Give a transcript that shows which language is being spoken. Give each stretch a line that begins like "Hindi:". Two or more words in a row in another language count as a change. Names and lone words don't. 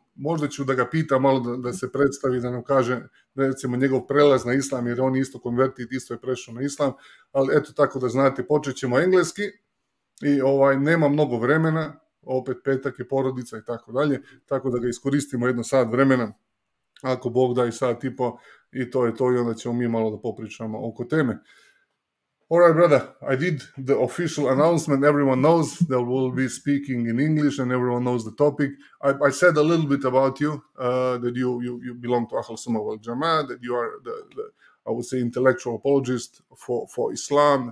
Bosnian: Možda ću da ga pita malo da se predstavi, da nam kaže recimo njegov prelaz na islam, jer on je isto konvertit, isto je prešao na islam, ali eto tako da znate, počet ćemo engleski i nema mnogo vremena, opet petak je porodica i tako dalje, tako da ga iskoristimo jedno sat vremena, ako Bog da i sat i po, i to je to, i onda ćemo mi malo da popričamo oko teme.
English: All right, brother, I did the official announcement. Everyone knows that we'll be speaking in English and everyone knows the topic. I said a little bit about you, that you belong to Ahl Sunnah wal Jama'ah, that you are the I would say, intellectual apologist for Islam.